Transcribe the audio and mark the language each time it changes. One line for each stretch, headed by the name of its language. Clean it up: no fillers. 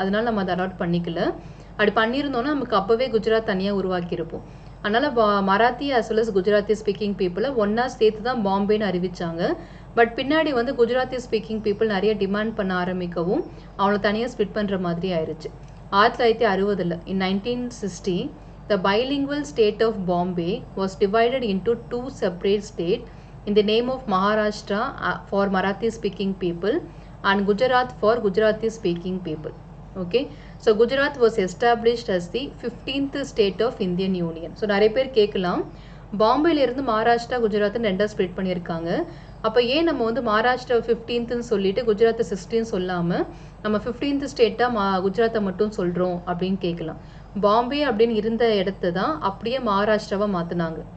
Tamil: அதனால நம்ம அதை அலாட் பண்ணிக்கல. அப்படி பண்ணியிருந்தோன்னா நமக்கு அப்போவே குஜராத் தனியாக உருவாக்கியிருப்போம். அதனால் Marathi as well as Gujarati speaking பீப்புளை ஒன்றா சேர்த்து தான் பாம்பேன்னு அறிவித்தாங்க. பட் பின்னாடி வந்து குஜராத்தி ஸ்பீக்கிங் பீப்புள் நிறைய டிமாண்ட் பண்ண ஆரம்பிக்கவும் அவங்கள தனியாக ஸ்பிட் பண்ணுற மாதிரி ஆயிடுச்சு.
English: 1960 in 1960 the bilingual state of Bombay was divided into 2 separate states in the name of Maharashtra for Marathi speaking people and Gujarat for Gujarati speaking people. Okay, so Gujarat was established as the 15th state of Indian Union.
Tamil: So நிறைய பேர் கேட்கலாம், பாம்பேல இருந்து மகாராஷ்டிரா குஜராத் ரெண்டா split பண்ணியிருக்காங்க, அப்போ ஏன் நம்ம வந்து மகாராஷ்டிரா 15th சொல்லிட்டு குஜராத் 16 சொல்லாமல் நம்ம 15th ஸ்டேட்டாக குஜராத்தை மட்டும் சொல்கிறோம் அப்படின்னு கேட்கலாம். பாம்பே அப்படின்னு இருந்த இடத்த தான் அப்படியே மகாராஷ்டிராவாக மாற்றினாங்க.